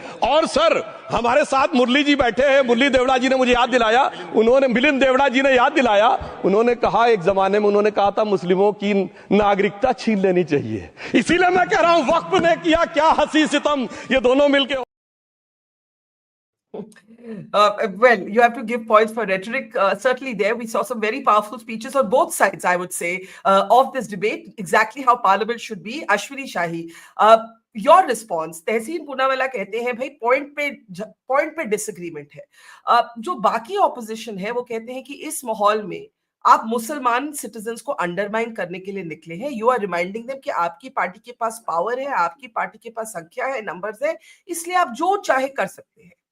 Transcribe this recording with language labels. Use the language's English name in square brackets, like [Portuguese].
[Hindi] और सर हमारे साथ मुरली जी बैठे हैं, मुरली देवड़ा जी ने मुझे याद दिलाया, उन्होंने मिलिंद देवड़ा जी ने याद दिलाया, उन्होंने कहा एक जमाने में उन्होंने कहा था मुस्लिमों की नागरिकता छीन लेनी चाहिए। इसीलिए मैं कह रहा हूं वक्फ ने किया क्या हसी सितम, ये दोनों मिलके। [English] Well, you have to give points for rhetoric. Certainly there, we saw some very powerful speeches on both sides, I would say, of this debate, exactly how Parliament should be. [Hindi] Ashwini Shahi, [English] your response, [Hindi] तहसीन पूनावाला कहते हैं भाई point पे disagreement है। जो बाकी opposition है वो कहते हैं कि इस माहौल में आप मुसलमान सिटीजन्स को अंडरमाइन करने के लिए निकले हैं। [English] you are reminding them [Hindi] कि आपकी पार्टी के पास पावर है, आपकी पार्टी के पास संख्या है, नंबर्स है, इसलिए आप जो चाहे कर सकते हैं।